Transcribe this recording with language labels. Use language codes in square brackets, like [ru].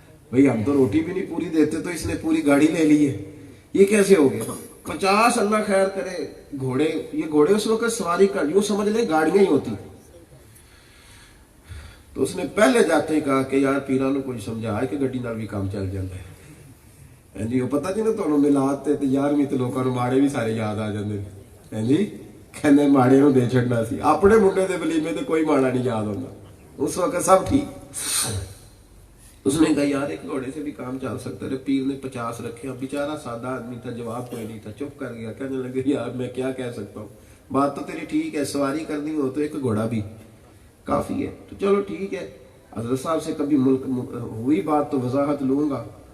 [ur] بھئی ہم تو روٹی بھی نہیں پوری دیتے, تو اس نے پوری گاڑی لے لی ہے. یہ کیسے ہو گیا 50؟ اللہ خیر کرے. گھوڑے, یہ گھوڑے اس وقت سواری کا یوں سمجھ لیں گاڑیاں ہی ہوتی. تو اس نے پہلے جاتے ہی کہا کہ یار پیرانو کوئی سمجھا ہے کہ [pa] گڈی نال بھی کام چل جاتا ہے. جی وہ پتا جی نا تمہیں ملاد تے 11ویں تے لوکاں نوں ماڑے بھی سارے یاد آ جاندے ہیں جی. کہنے ماڑے نوں دے چھڑنا سی, اپنے منڈے دے ولیمے تے کوئی ماڑا نہیں یاد ہوندا, اس وقت سب ٹھیک. [ur] اس نے کہا یار ایک گھوڑے سے بھی کام چل سکتا ہے. پیر نے 50 رکھے. اب بیچارہ سادہ آدمی تھا, جواب کوئی نہیں تھا, چپ کر گیا. کہنے لگے یار میں کیا کہہ سکتا ہوں, بات تو تیری ٹھیک ہے, سواری کرنی ہو تو ایک گھوڑا بھی کافی ہے. تو چلو ٹھیک ہے, حضرت صاحب سے کبھی ہوئی بات تو وضاحت لوں گا.